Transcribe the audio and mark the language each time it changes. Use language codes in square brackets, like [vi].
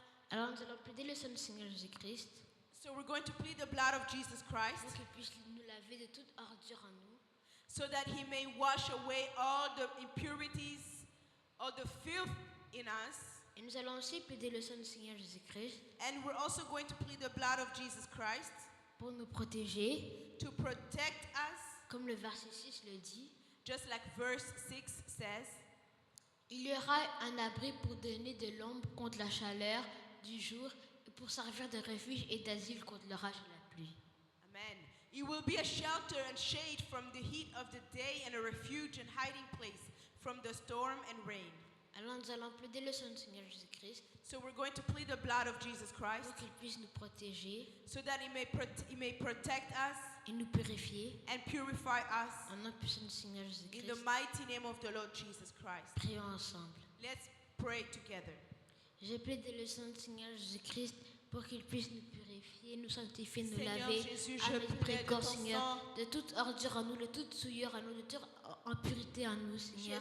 [fr] Alors nous allons plaider le sang du Seigneur Jésus-Christ. [en] So we're going to plead the blood of Jesus Christ. [fr] Pour qu'il puisse nous laver de toute ordure en nous. [en] So that He may wash away all the impurities, all the filth in us. [fr] Et nous allons aussi plaider le sang du Seigneur Jésus-Christ. [en] And we're also going to plead the blood of Jesus Christ. [fr] Pour nous protéger. [en] To protect us. [fr] Comme le verset 6 le dit. [en] Just like verse 6 says. [fr] Il y aura un abri pour donner de l'ombre contre la chaleur du jour et pour servir de refuge et d'asile contre l'orage et la pluie. Amen. [en] It will be a shelter and shade from the heat of the day and a refuge and hiding place from the storm and rain. [fr] Alors nous allons plaider le sang du Seigneur Jésus-Christ. [en] So we're going to plead the blood of Jesus Christ. [fr] Pour qu'il puisse nous protéger. [en] So that He may protect us. [fr] Et nous purifier. [en] And purify us. [fr] En nom puissant du Seigneur Jésus-Christ. [en] In the mighty name of the Lord Jesus Christ. [fr] Prions ensemble. [en] Let's pray together. [fr] Je plaide le sang du Seigneur Jésus-Christ pour qu'il puisse nous purifier, nous sanctifier, nous Seigneur laver Jésus, avec je plaide précoce, ton Seigneur, sang. de toute ordure en nous, de toute souillure en nous, de toute impurité en nous, Seigneur.